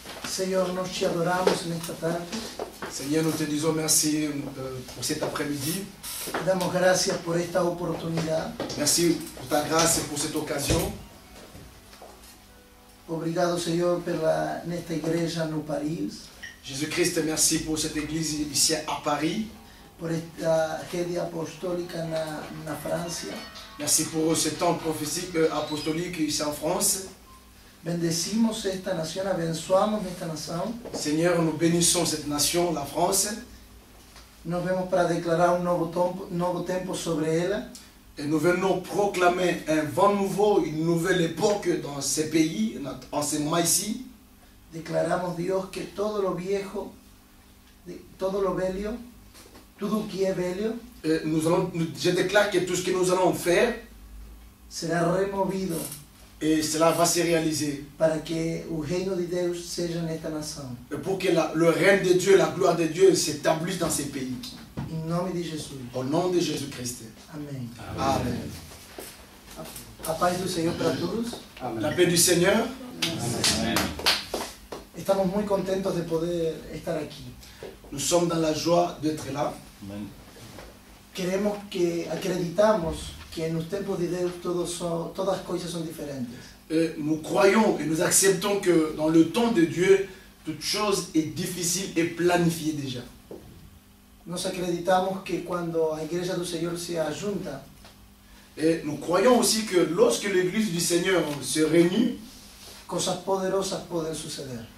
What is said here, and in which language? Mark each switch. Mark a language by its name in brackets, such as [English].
[Spanish] Señor, nos te adoramos en esta tarde. [French] Seigneur, nous te disons merci pour cet après-midi. [Spanish] Damos gracias por esta oportunidad. [French] Merci pour ta grâce et pour cette occasion. [Portuguese] Obrigado, Senhor, nesta igreja no Paris, [French] Jésus-Christ, merci pour cette église ici à Paris. [Portuguese] por esta rede apostólica na França. [French] Merci pour ce temps prophétique apostolique ici en France. [Spanish] Bendecimos esta nación, [Portuguese] abençoamos esta nação. [French] Seigneur, nous bénissons cette nation, la France. [Portuguese] Nos vemos para declarar novo tempo sobre ela. [French] Et nous venons proclamer un vent nouveau, une nouvelle époque dans ces pays, en ce moment ici. [Spanish] Declaramos, Dios, que todo lo viejo, todo lo velho, [Portuguese] tudo que é velho, [French] Je déclare que tout ce que nous allons faire, [Portuguese] será removido [French] et cela va se réaliser. [Portuguese] para que o reino de Deus seja nesta nação. [French] Et pour que le règne de Dieu, la gloire de Dieu s'établisse dans ces pays. [Portuguese] Em nome de Jesus. [French] Au nom de Jésus-Christ. [Portuguese] Amém. [French] Amen. [Portuguese] A paz do Senhor para todos. [French] La paix du Seigneur. [Spanish] Estamos muy contentos de poder estar aquí. [French] Nous sommes dans la joie d'être là. [Spanish] Acreditamos que en los tempos de Deus todas cosas son diferentes. [French] Et nous croyons et nous acceptons que dans le temps de Dieu, toute chose est difficile et planifiée déjà. [Portuguese] Nos acreditamos que cuando a Igreja do Senhor se ajunta, [French] Et nous croyons aussi que lorsque l'Église du Seigneur se réunit, [Spanish] cosas poderosas pueden suceder.